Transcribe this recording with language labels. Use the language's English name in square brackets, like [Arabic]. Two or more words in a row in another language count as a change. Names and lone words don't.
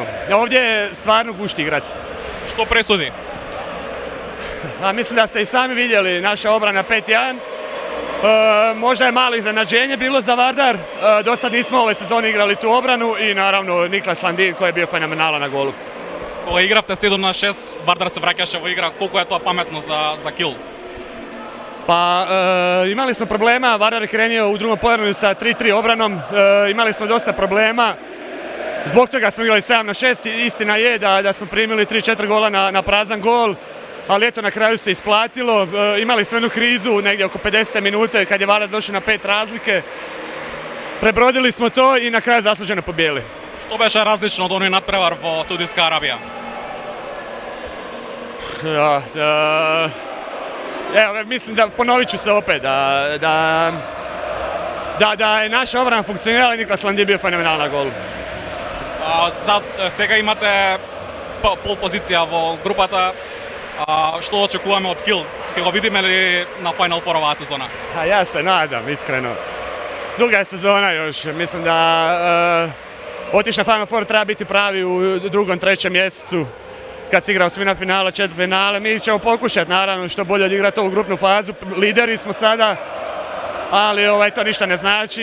[Croatian] Ovdje je stvarno gušt igrati. Što presudi? Mislim da ste i sami vidjeli naša obrana 5-1. Možda je malo iznenađenje bilo za Vardar. Do sad nismo ove sezone igrali tu obranu i naravno Niklas Landin koji je bio fenomenalan na golu. [Macedonian] Кога игравте 7-6, Вардар се враќаше во игра, колку е тоа паметно за кил? [Croatian] Pa imali smo problema, Vardar je krenio u drugom poluvremenu sa 3-3 obranom, imali smo dosta problema, zbog toga smo igrali 7-6, istina je da smo primili 3-4 gola na prazan gol, ali eto na kraju se isplatilo, imali smo jednu krizu negdje oko 50 minute kad je Vardar došao na 5 razlike, prebrodili smo to i na kraju zasluženo pobijeli. [Macedonian] Што беше различно од оној надпревар во Саудитска Арабија? [Croatian] Evo, mislim da ponovit ću se opet, da je naša obrana funkcionirala i Niklas Landin bio fenomenalan na golu. [Macedonian] Сега имате пол позиција во групата. Што очекуваме од Кил? Ќе го видиме ли на Final Four оваа сезона? [Croatian] Ja se nadam, iskreno. Duga je sezona još, mislim da otići na Final Four treba biti pravi u drugom, trećem mjesecu kad se igra osmina finala, četvrtfinale. Mi ćemo pokušati naravno što bolje odigrati ovu grupnu fazu, lideri smo sada, ali to ništa ne znači.